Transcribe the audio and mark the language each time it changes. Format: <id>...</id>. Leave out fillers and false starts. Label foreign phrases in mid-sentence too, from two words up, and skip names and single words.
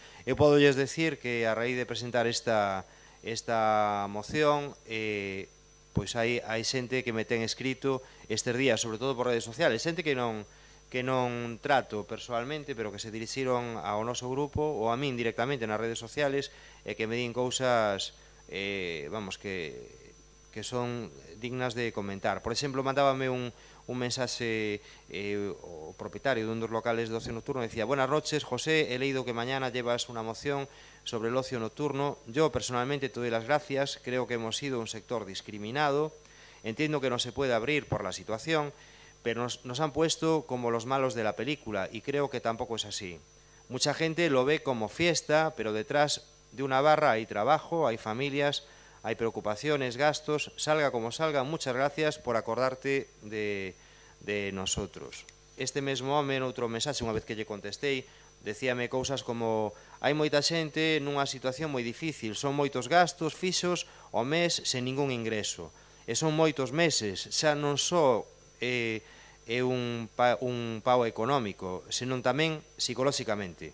<gl>Eu podolles decir que a raíz de presentar esta moción, pois hai xente que me ten escrito estes días, sobre todo por redes sociales, xente que non trato persoalmente, pero que se dirixiron ao noso grupo ou a min directamente nas redes sociales e que me din cousas que son dignas de comentar. Por exemplo, mandábame un mensaxe o propietario dun dos locales de ocio nocturno, decía:</gl> <es>buenas noches, José, he leído que mañana llevas una moción sobre el ocio nocturno. Yo personalmente te doy las gracias, creo que hemos sido un sector discriminado, entiendo que no se puede abrir por la situación, pero nos han puesto como los malos de la película y creo que tampoco es así. Mucha gente lo ve como fiesta, pero detrás de una barra hay trabajo, hay familias, hay preocupaciones, gastos, salga como salga. Muchas gracias por acordarte de nosotros.</es> <gl>Este mesmo home, noutro mensaxe, unha vez que lle contestei, decíame cousas como: hai moita xente nunha situación moi difícil, son moitos gastos fixos ao mes sen ningún ingreso, e son moitos meses, xa non só é un pau económico, senón tamén psicolóxicamente.</gl>